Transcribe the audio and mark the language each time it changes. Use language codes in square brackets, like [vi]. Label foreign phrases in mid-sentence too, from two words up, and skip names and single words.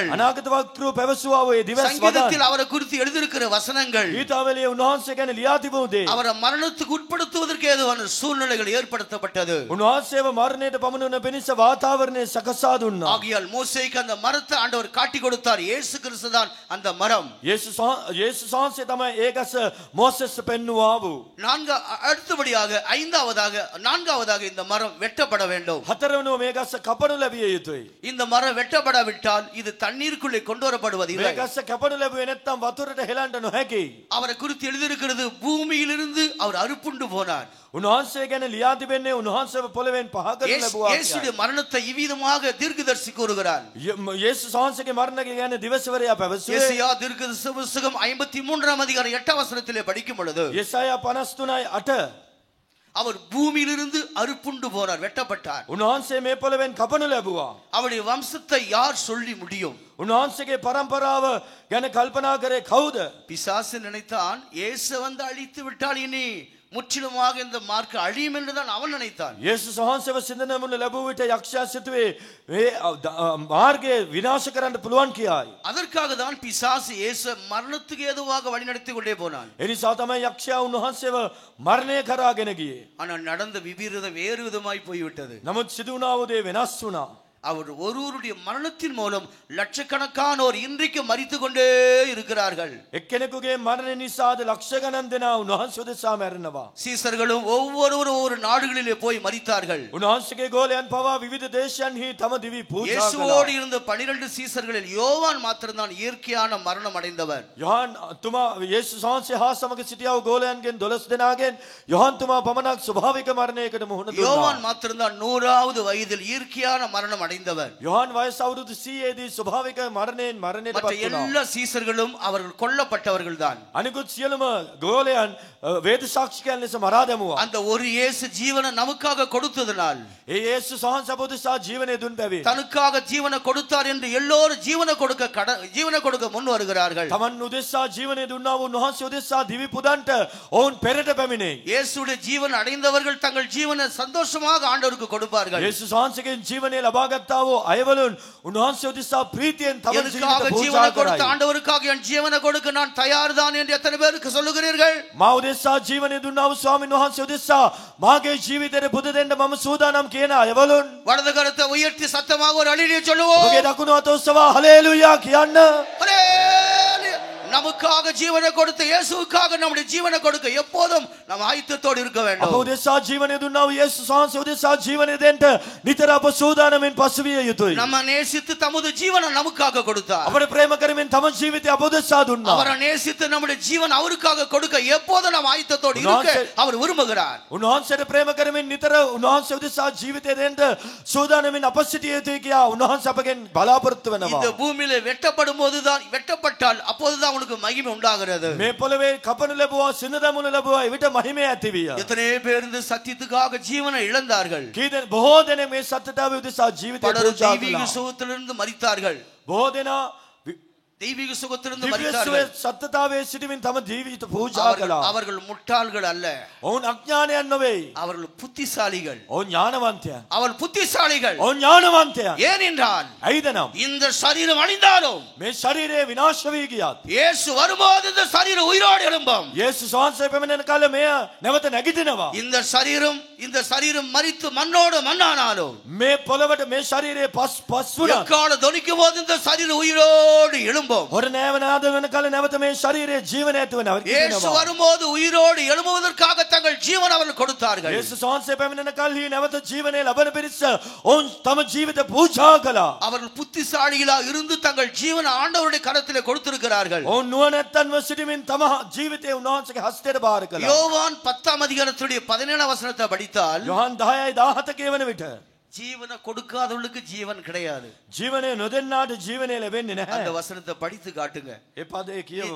[si] අනාගත වක්තෘ පැවසුවා වූ ඒ දිවස් වදන්, [ta] சங்கீதத்தில் அவரை குறித்து எழுதியிருக்கிற வசனங்கள் [si] ගීතාවලියේ උන්වහන්සේ ගැන ලියා තිබූ දේ, [ta] அவரை மரணத்துக்கு உட்படுத்துவதற்கு ஏதுவான சூழ்நிலைகள் ஏற்படுத்தப்பட்டது. [si] උන්වහන්සේව මරණයට පමුණුවන පිණිස වාතාවරණය සකසා දුන්නා. [ta] ஆகையால் மோசேக்கு அந்த மரத்தை ஆண்டவர் காட்டி கொடுத்தார். இயேசு கிறிஸ்து தான் அந்த மரம். [si] යේසුස් වහන්සේ තමයි ඒ ගස මෝසෙස් පෙන්නුවා වූ. [ta] அடுத்தபடியாக நான்காவதாக இந்த மரம் வெட்டப்பட வேண்டும். [si] හතරවෙනුව මේ ගස කපනු ලැබිය යුතුයි. [ta] இந்த மரம் வெட்டப்படாவிட்டால் இது தண்ணீருக்குள்ளே கொண்டு வரப்படுவதில்லை. [si] මේ ගස කපනු ලැබුවේ නැත්නම් වතුරට හෙලන්න නොහැකි. [ta] அவரை குறித்து எழுதியிருக்கிறது பூமியிலிருந்து அவர் அறுப்புண்டு போனார். [si] උන්වහන්සේ ගැන ලියා තිබෙන්නේ උන්වහන්සේව පොළවෙන් පහ කරනු ලැබුවා. [ta] இயேசுடைய மரணத்தை இவ்விதமாக தீர்க்கதரிசி கூறுகிறார். [si] යේසුස් වහන්සේගේ මරණය ගැන දිවසවරයා පැවසුවේ. [ta] எசேயா தீர்க்கதரிசி புத்தகம் 53ஆம் அதிகாரம் 8ஆம் வசனத்திலே படிக்கும் பொழுது [si] යෙසායා 53:8 [ta] அவர் பூமியிலிருந்து அறுப்புண்டு போனார், வெட்டப்பட்டார். [si] උන්වහන්සේ මේ පොළවෙන් කපනු ලැබුවා. [ta] அவருடைய வம்சத்தை யார் சொல்லி முடியும்? [si] උන්වහන්සේගේ පරම්පරාව ගැන කල්පනා කරේ කවුද? [ta] பிசாசு நினைத்தான் இயேசு வந்து அழித்து விட்டால் இனி முற்றிலுமாக இந்த மார்க்கம் அழியும் என்றுதான் அவன் நினைத்தான். [si] යේසුස් වහන්සේව සිඳනමුන ලැබුව විට යක්ෂයා සිතුවේ මේ මාර්ගය විනාශ කරන්න පුළුවන් කියයි. [ta] அதற்காக தான் பிசாசு இயேசு மரணத்துக்கு ஏதுவாக வழிநடத்தி கொண்டே போனான். [si] ඒ නිසා තමයි යක්ෂයා උන්වහන්සේව මරණය කරාගෙන ගියේ. [ta] ஆனால் நடந்த விபரீதம் வேறு விதமாய் போய்விட்டது. [si] නමුත් සිදු වුණා වූ දේ වෙනස් වුණා. [ta] அவர் ஒருவருடைய மரணத்தின் மூலம் லட்சக்கணக்கானோர் இன்றைக்கு மரித்து கொண்டே இருக்கிறார்கள். [si] එක්කෙනෙකුගේ මරණ නිසාද ලක්ෂ ගණන් දෙනා උන්වහන්සේ උදෙසා මැරෙනවා. [ta] சீசர்களும் ஒவ்வொருவரும் ஒவ்வொரு நாடுகளிலே போய் மரித்தார்கள். [si] උන්වහන්සේගේ ගෝලයන් පවා විවිධ දේශයන්හි තම දිවි පූජා කළා. [ta] இயேசுவோடு இருந்த 12 சீசர்களில் யோவான் மாத்திரம்தான் இயற்கையான மரணம் அடைந்தவர். [si] යොහන් තුමා යේසුස් වහන්සේ හා සමග සිටියා වූ ගෝලයන්ගෙන් 12 දෙනාගෙන් යොහන් තුමා පමණක් ස්වභාවික මරණයකට මුහුණ දුන්නා. [ta] யோவான் மாத்திரம்தான் 100வது வயதில் இயற்கையான மரணம் அடைந்தவர். [si] යොහන් වයස අවුරුදු 100 දී ස්වභාවික මරණයෙන් මරණයට [ta] மற்ற [si] පත් වුණා. [ta] எல்லா சீசர்களும் அவர்கள் கொல்லப்பட்டவர்கள் தான். [si] අනිකුත් සියලුම ගෝලයන් වේද සාක්ෂිකයන් ලෙස මරා දැමුවා. [ta] அந்த ஒரு இயேசு ஜீவனை நமக்காக கொடுத்ததனால் [si] ඒ යේසුස් වහන්සේ අප උදෙසා ජීවනය දුන් බැවින් [ta] தனக்காக ஜீவனை கொடுத்தார் என்று எல்லோரும் ஜீவனை கொடுக்க முன் வருகிறார்கள். [si] තමන් උදෙසා ජීවනය දුන්නා වූ උන්වහන්සේ උදෙසා දිවි පුදන්ට ඔවුන් පෙරට පැමිණේ. [ta] இயேசுடைய ஜீவன் அடைந்தவர்கள் தங்கள் ஜீவனை சந்தோஷமாக ஆண்டவருக்கு கொடுப்பார்கள். [si] යේසුස් වහන්සේගෙන් ජීවනය ලබා ගත්තා වූ අයවලුන් උන්වහන්සේ උදෙසා ප්‍රීතියෙන් තම [ta] எனக்காக [si] ජීවිත [ta] ஜீவனை [si] පූජා [ta] கொடுத்த [si] කරයි. [ta] ஆண்டவருக்காக என் ஜீவனை கொடுக்க நான் தயார்தான் என்று எத்தனை பேருக்கு சொல்லுகிறீர்கள்? [si] මා උදෙසා ජීවනය දුන්නා වූ ස්වාමීන් වහන්සේ උදෙසා මාගේ ජීවිතයට පුද දෙන්න මම සූදානම් කියන අයවලුන් [ta] வலது கரத்தை உயர்த்தி சத்தமாக ஒரு அலிலியை சொல்லுவோம். [si] ඔබගේ දකුණු අත ඔස්සවා හලෙලූයා කියන්න. [ta] ஹல்லேலூயா. நமக்காக ஜீவனை கொடுத்த இயேசுவுக்காக நம்முடைய ஜீவனை கொடுக்க எப்போதும் நாம் ஆயத்தத்தோடு இருக்க [si] අප [ta] வேண்டும். [si] උදෙසා ජීවනය දුන්නා වූ යේසුස් වහන්සේ උදෙසා ජීවනය දෙන්න නිතර අප සූදානම්ෙන් පසු විය යුතුයි. [ta] நம்ம நேசித்து தமது ஜீவனை நமக்காக கொடுத்தார். [si] අපට ප්‍රේම කරමින් තම ජීවිතය අප උදෙසා දුන්නා. [ta] அவரை நேசித்து நம்முடைய ஜீவன் அவருக்காக கொடுக்க எப்போதும் நாம் ஆயத்தத்தோடு இருக்க அவர் விரும்புகிறார். [si] උන්වහන්සේට ප්‍රේම කරමින් නිතර උන්වහන්සේ උදෙසා ජීවිතය දෙන්න සූදානම්ෙන් අප සිටිය යුතුයි කියා උන්වහන්සේ අපගෙන් බලාපොරොත්තු [ta] இந்த [si] වෙනවා. [ta] பூமியில வெட்டப்பட்டால் அப்போதுதான் உனக்கு மகிமை உண்டாகிறது. [si] මේ පොළවේ කපනු ලැබුවා සිනදමුණු ලැබුවා එවිට මහිමය ඇති විය. [ta] எத்தனை பேர் இந்த சத்தியத்துக்காக ஜீவனை இழந்தார்கள். [si] කීදෙන බොහෝ දෙනෙක් මේ සත්‍යතාවය උදෙසා ජීවිතය [ta] பலரும் [si] පූජා [ta] தெய்வீக [si] කළා. [ta] சுகத்திலிருந்து மரித்தார்கள். [si] බොහෝ දෙනා [ta] தெய்வீக சுகத்திலிருந்து [si] දිව්‍ය [ta] மரித்தார்கள். [si] සත්‍යතාවයේ සිටමින් තම ජීවිත පූජා කළා. [ta] அவர்கள் முட்டாள்கள் அல்ல, [si] ඔවුන් අඥානයන් නොවේ. [ta] அவர்கள் புத்திசாலிகள். [si] ඔවුන් ඥානවන්තයන්. [ta] அவள் புத்திசாலிகள். [si] ඔවුන් ඥානවන්තයන්. [ta] ஏனென்றால் [si] ඇයිද නම් [ta] இந்த சரீரம் அழிந்தாலும் [si] මේ ශරීරය විනාශ වී ගියත් [ta] இயேசு வரும்போது இந்த சரீரம் உயிரோடு எழும்பும். [si] යේසුස් වහන්සේ පැමිණෙන කල මෙය නැවත නැගිටිනවා. [ta] இந்த சரீரம் மரித்து மண்ணோடு மண்ணானாலும் [si] මේ පොළවට මේ ශරීරයේ පස් වුණා. [ta] எக்கால தொனிக்கும் போது இந்த சரீரம் உயிரோடு எழும்பும். [si] හොර නෑවනාද වෙන කල නැවත මේ ශරීරයේ ජීවනය ඇති වෙනවා. [ta] இயேசு வரும்போது உயிரோடு எழும்புவதற்காக தங்கள் ஜீவன் அவர்கள் கொடுத்தார்கள். [si] යේසුස් වහන්සේ පැමිණෙන කල්හි නැවත ජීවනය ලබන පිරිස ඔවුන් තම ජීවිත පූජා කළා. [ta] அவர்கள் புத்திசாலிகளாக இருந்து தங்கள் ஜீவனை ஆண்டவருடைய கரத்திலே கொடுத்திருக்கிறார்கள். [si] ඔවුන් නුවණැත්තන්ව සිටමින් තම ජීවිතය උන්වහන්සේගේ හස්තයට බාර කළා. [ta] யோவான் 10ஆம் அதிகாரத்துடைய 17ஆம் வசனத்தை படித்தால் [si] යොහන් 10:17 කියවන විට [ta] ஜீவனை கொடுக்காதவர்களுக்கு ஜீவன் கிடையாது. [si] ජීවනය නොදෙන්නාට ජීවනය ලැබෙන්නේ [ta] அந்த [si] නැහැ. [ta] வசனத்தை படித்து காட்டுங்க. [si] ඒ පදේ කියවමු.